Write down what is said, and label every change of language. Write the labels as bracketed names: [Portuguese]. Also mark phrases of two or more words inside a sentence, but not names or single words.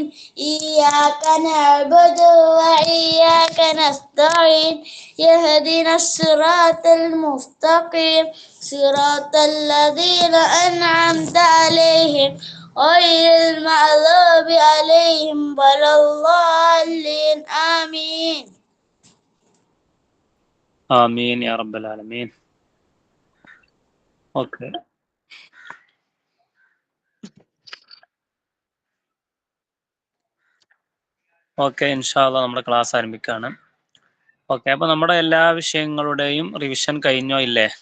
[Arabic] إياك نعبد وإياك نستعين. اهدنا الصراط المستقيم. صراط الذين أنعمت عليهم غير المغضوب عليهم ولا الضالين. Amin. آمين يا رب العالمين. [Malayalam] ഓക്കെ, [Arabic] إن شاء الله [Malayalam] നമ്മുടെ ക്ലാസ് ആരംഭിക്കുകയാണ്. ഓക്കെ, അപ്പൊ നമ്മുടെ എല്ലാ വിഷയങ്ങളുടെയും റിവിഷൻ കഴിഞ്ഞോ ഇല്ലേ?